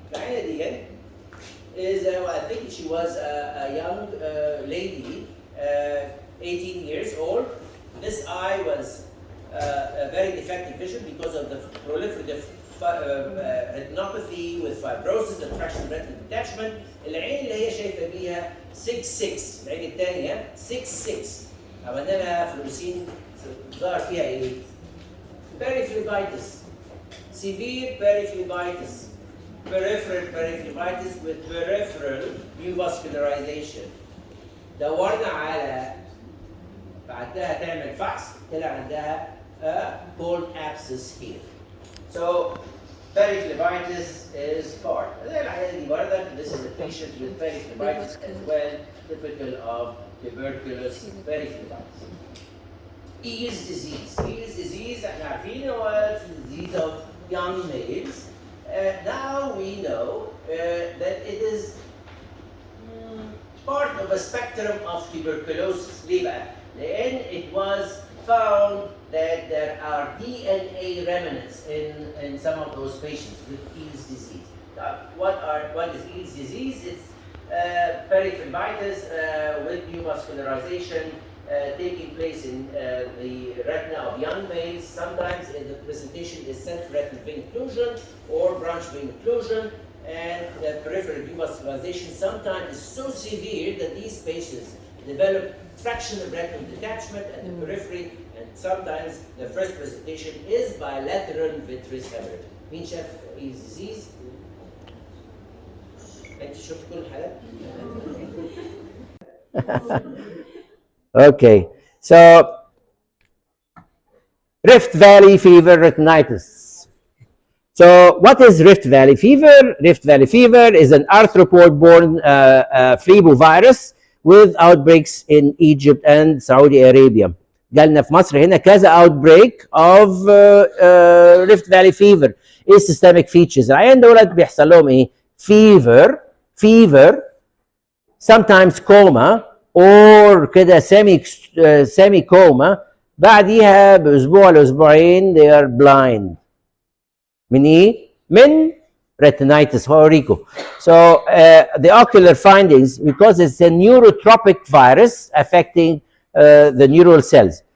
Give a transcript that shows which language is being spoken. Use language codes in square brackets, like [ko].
[ar] العينة دي [en] is I think she was a young lady, 18 years old. This eye was a very defective vision because of the proliferative retinopathy with fibrosis and fractional retinal detachment. [ar] العين اللي هي شايفة بيها 6-6. العين الثانية 6-6. عملنا لها فلوسين ظهر فيها ايه؟ periphlebitis. [en] Severe periphlebitis, peripheral periphlebitis with peripheral neovascularization. [ar] دورنا على بعدها تعمل فحص طلع عندها [en] cold abscess here. So periphlebitis is part. This is a patient with periphlebitis as well, typical of tuberculous periphlebitis. Ease disease. Ease disease, [ar] احنا عارفين هو [en] disease of young males. Now we know that it is part of a spectrum of tuberculosis. [ar] ليه بقى؟ لأن [en] it was found that there are DNA remnants in some of those patients with Ease disease. What is Ease disease? It's periphlebitis with neovascularization taking place in the retina of young males. Sometimes the presentation is central-retinal vein occlusion or branch vein occlusion, and the peripheral neovascularization sometimes is so severe that these patients develop fractional retinal detachment, and the periphery and sometimes the first presentation is bilateral vitreous hemorrhage. [ar] مين شاف ايه disease؟ انت شفت كل الحالات؟ [en] Okay, so Rift Valley fever retinitis. So what is Rift Valley fever? Rift Valley fever is an arthropod-borne flebovirus with outbreaks in Egypt and Saudi Arabia. [ar] جالنا في مصر هنا كذا [en] outbreak of Rift Valley fever. [ar] ايه systemic features؟ العيان دولت بيحصل لهم ايه؟ [en] fever, sometimes coma or [ar] كده [en] semi coma. [ar] بعديها باسبوع لاسبوعين [en] they are blind. [ar] من ايه؟ من retinitis. هوريكم. [en] So the ocular findings, because it's a neurotropic virus affecting the neural cells.